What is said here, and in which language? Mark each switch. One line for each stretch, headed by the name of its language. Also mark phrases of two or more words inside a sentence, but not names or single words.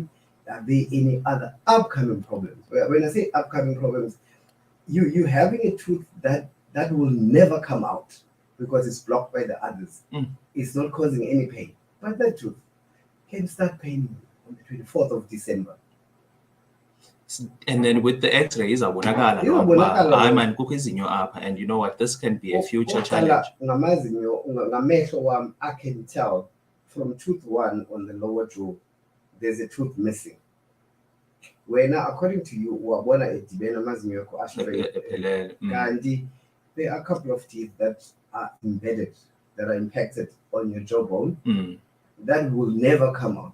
English: Are there any other upcoming problems? When I say upcoming problems, you having a tooth that will never come out because it's blocked by the others. It's not causing any pain, but that tooth can start paining on the 24th of December. And then with the x-rays,
Xhosa: Izabonakala. I man kukho izinyo apha,
English: and you know what, this can be a future challenge.
Xhosa: Ngamehlo wami,
English: I can tell from tooth 1 on the lower jaw, there's a tooth missing. Where now, according to you, kanti there are a couple of teeth that are embedded, that are impacted on your jawbone, that will never come out.